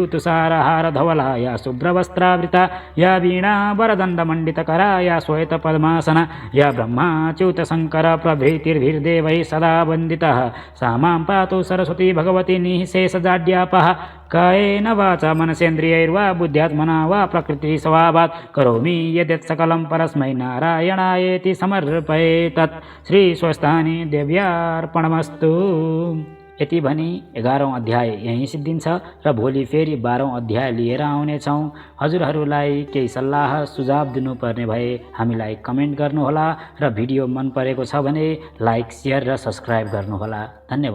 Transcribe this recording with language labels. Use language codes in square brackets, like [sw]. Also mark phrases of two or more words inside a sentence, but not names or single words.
[sa] तुषारहार धवला या शुभ्रवस्त्रावृता या वीणा वरदण्डमण्डितकरा या श्वेतपद्मासना या ब्रह्माच्युत शङ्कर प्रभृतिर्भिर्देवैः सदा वन्दितः सा मां पातु सरस्वती भगवती निःशेषजाड्यापः कायेन वाचा मनसेन्द्रियैर्वा बुद्ध्यात्मना वा प्रकृतिस्वभावात् करोमि यद्यत् सकलं परस्मै नारायणायेति समर्पयेतत् श्रीस्वस्थानी देव्यार्पणमस्तु। [ne] यति भनी 11औं अध्याय यहीँ सिद्धिन्छ र भोलि फेरि 12औं अध्याय लिएर आउनेछौँ। हजुरहरूलाई केही सल्लाह सुझाव दिनुपर्ने भए हामीलाई कमेन्ट गर्नुहोला र भिडियो मन परेको छ भने लाइक, सेयर र सब्सक्राइब गर्नुहोला।